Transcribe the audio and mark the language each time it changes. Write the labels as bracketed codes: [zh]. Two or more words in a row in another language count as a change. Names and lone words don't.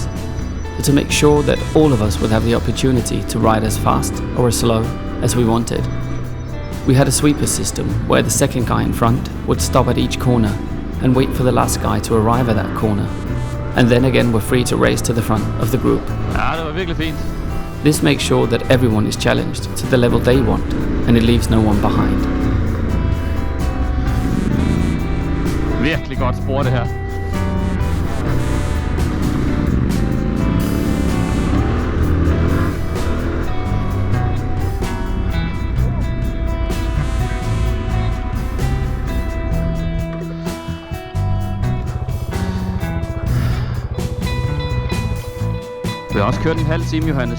[en] So to make sure that all of us would have the opportunity to ride as fast or as slow as we wanted, we had a sweeper system where the second guy in front would stop at each corner and wait for the last guy to arrive at that corner, and then again we're free to race to the front of the group. [da] Ja, det var virkelig fint. [en] This makes sure that everyone is challenged to the level they want, and it leaves no one behind. [da] Virkelig godt spor det her. Vi har også kørt en halv time, Johannes.